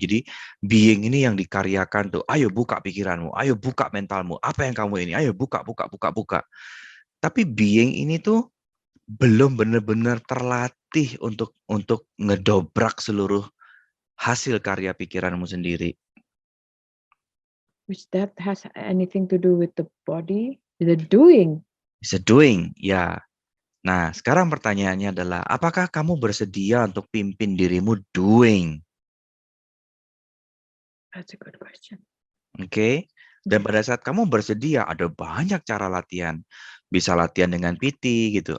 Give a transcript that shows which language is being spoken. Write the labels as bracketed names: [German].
[Indonesian] Jadi being ini yang dikaryakan tuh, ayo buka pikiranmu, ayo buka mentalmu, apa yang kamu ini, ayo buka. Tapi being ini tuh belum benar-benar terlatih untuk ngedobrak seluruh hasil karya pikiranmu sendiri. [English] Which that has anything to do with the body, the doing. It's a doing, ya. [Indonesian] Nah, sekarang pertanyaannya adalah, apakah kamu bersedia untuk pimpin dirimu doing? [English] That's a good question. [Indonesian] Oke. Dan pada saat kamu bersedia, ada banyak cara latihan. Bisa latihan dengan PT gitu.